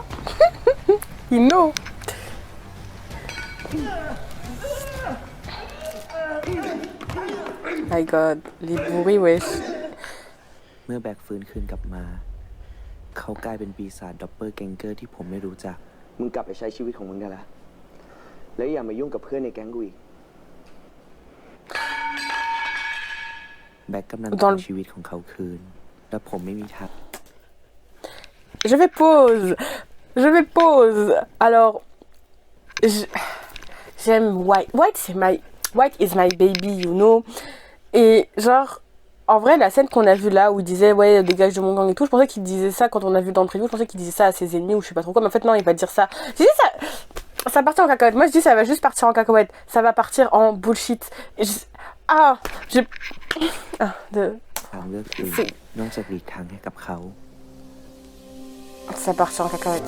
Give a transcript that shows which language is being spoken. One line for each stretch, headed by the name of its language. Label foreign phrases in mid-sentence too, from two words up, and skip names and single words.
English: He know. My God,
French: les bourris, wesh.
Thai: เมื่อแบ็คฟื้นคืนกลับมาเขากลายเป็นปีศาจด็อปเปอร์แกงเกอร์ที่ผมไม่รู้จักมึงกลับไปใช้ชีวิตของมึงได้ละแล้วอย่ามายุ่งกับเพื่อนในแก๊งกูอีกแบ็คกำลังทำชีวิตของเขาคืนและผมไม่มีทาง
French: Je vais pause. Alors, j'aime White.
English: White is my baby, you know.
French: Et genre, en vrai, la scène qu'on a vue là où il disait ouais dégage de mon gang et tout, je pensais qu'il disait ça quand on a vu dans le preview, je pensais qu'il disait ça à ses ennemis ou je sais pas trop quoi, mais en fait non, il va dire ça. J'ai dit ça partit en cacahuète. Moi je dis ça va juste partir en cacahuète, ça va partir en bullshit. Ça partir en cacahuète.